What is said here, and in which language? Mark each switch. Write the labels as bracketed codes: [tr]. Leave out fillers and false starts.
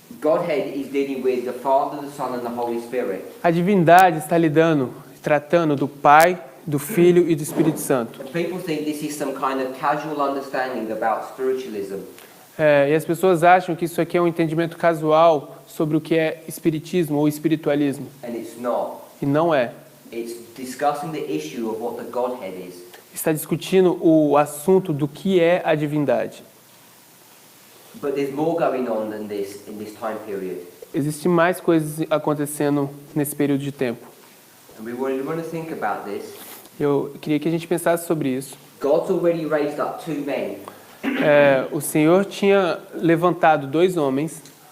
[en] Godhead is dealing with the Father, the Son, and the Holy Spirit. [pt] A divindade está tratando do Pai, do Filho e do Espírito Santo. [en] People think this is some kind of casual understanding about spiritualism. [pt] E as pessoas acham que isso aqui é um entendimento casual sobre o que é espiritismo ou espiritualismo. [en] And it's not. [pt] E não é. [en] It's discussing the issue of what the Godhead is. [pt] Está discutindo o assunto do que é a divindade. [en] But there's more going on than this in this time period. [pt] Existem mais coisas acontecendo nesse período de tempo. [en] And we want to think about this. [pt] Eu queria que a gente pensasse sobre isso. [en] God's already raised up two men, [pt] O Senhor tinha levantado 2 homens,